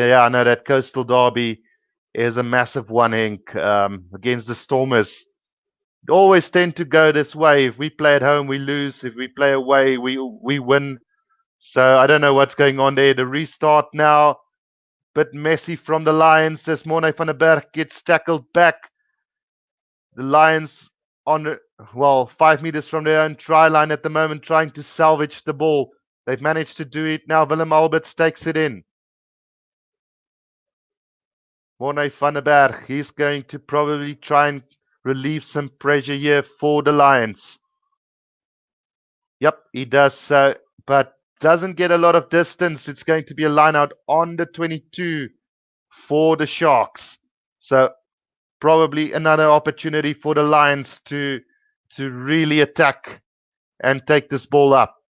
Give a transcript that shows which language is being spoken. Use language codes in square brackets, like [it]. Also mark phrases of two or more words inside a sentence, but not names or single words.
[en] Yeah, I know that coastal derby is a massive one, Henk, against the Stormers. It always tend to go this way. If we play at home, we lose. If we play away, we win. So I don't know what's going on there. The restart now, bit messy from the Lions as Morne van der Berg gets tackled back. The Lions on, well, 5 meters from their own try line at the moment, trying to salvage the ball. They've managed to do it. Now Willem Alberts takes it in. Morne van der Berg, he's going to probably try and relieve some pressure here for the Lions. Yep, he does so, but doesn't get a lot of distance. It's going to be a line out on the 22 for the Sharks. So probably another opportunity for the Lions to really attack and take this ball up.